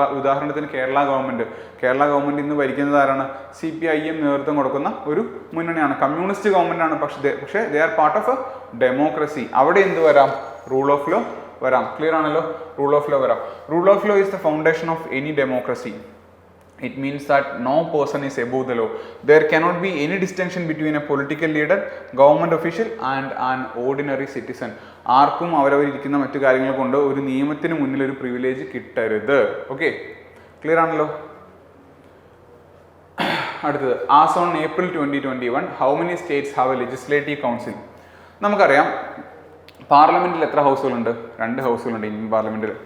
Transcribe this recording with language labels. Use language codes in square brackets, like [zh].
[ml] ഉദാഹരണത്തിന് കേരള ഗവൺമെൻറ് ഇന്ന് ഭരിക്കുന്നത് ആരാണ്? CPIM നേതൃത്വം കൊടുക്കുന്ന ഒരു മുന്നണിയാണ്. കമ്മ്യൂണിസ്റ്റ് ഗവൺമെൻറ് ആണ്, പക്ഷേ [en] They are part of a democracy. [ml] അവിടെ എന്ത് വരാം? റൂൾ ഓഫ് ലോ വരാം. ക്ലിയർ ആണല്ലോ? റൂൾ ഓഫ് ലോ വരാം. [en] Rule of law is the foundation of any democracy. It means that no person is above the law. There cannot be any distinction between a political leader, government official and an ordinary citizen. [ml] ആർക്കും അവരവരിയ്ക്കുന്ന മറ്റു കാര്യങ്ങൾ കൊണ്ട് ഒരു നിയമത്തിന് മുന്നിൽ ഒരു privilege കിട്ടരുത്. Okay, clear ആണല്ലോ? [en] അടുത്തത് as on April 2021 how many states have a legislative council. [ml] നമുക്കറിയാം പാർലമെന്റിൽ എത്ര ഹൗസുകളുണ്ട്? 2 ഹൗസുകളുണ്ട് ഇന്ത്യൻ പാർലമെന്റിൽ.